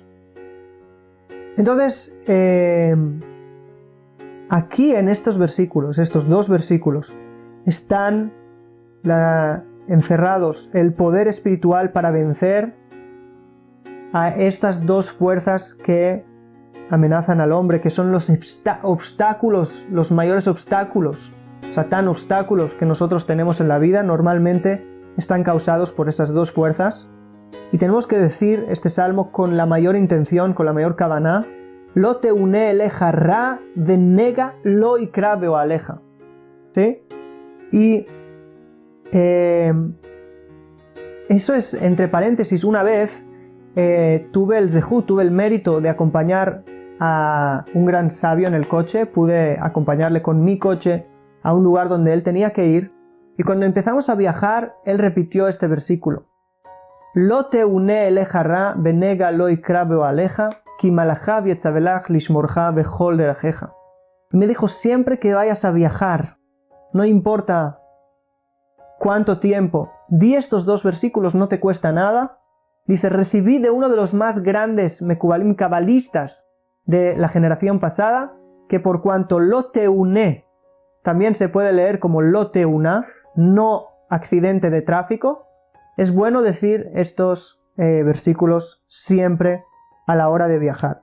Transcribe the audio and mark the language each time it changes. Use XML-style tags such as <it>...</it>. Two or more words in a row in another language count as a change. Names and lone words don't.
<es>Entonces, aquí en estos versículos, estos dos versículos, están encerrados el poder espiritual para vencer a estas dos fuerzas que amenazan al hombre, que son los obstáculos, los mayores obstáculos, Satán, obstáculos que nosotros tenemos en la vida, normalmente están causados por esas dos fuerzas. Y tenemos que decir este salmo con la mayor intención, con la mayor kavaná,</es> <he>לא תאונה אליך רעה ונגע לא יקרב באהלך.</he> <es>¿Sí? Y eso es, entre paréntesis, una vez tuve el mérito de acompañar a un gran sabio en el coche. Pude acompañarle con mi coche a un lugar donde él tenía que ir, y cuando empezamos a viajar, él repitió este versículo.</es> <he>לא תאונה אליך רעה ונגע לא יקרב באהלך כי מלאכיו יצוה לך לשמרך בכל דרכיך.</he> <es>Me dijo, siempre que vayas a viajar, no importa cuánto tiempo, di estos dos versículos, no te cuesta nada, Dice, recibí de uno de los más grandes Mekubalim cabalistas de la generación pasada, que por cuanto</es> <he>לא תאונה,</he> <es>también se puede leer como</es> <he>לא תאונה,</he> <es>no accidente de tráfico, es bueno decir estos versículos siempre a la hora de viajar.</es>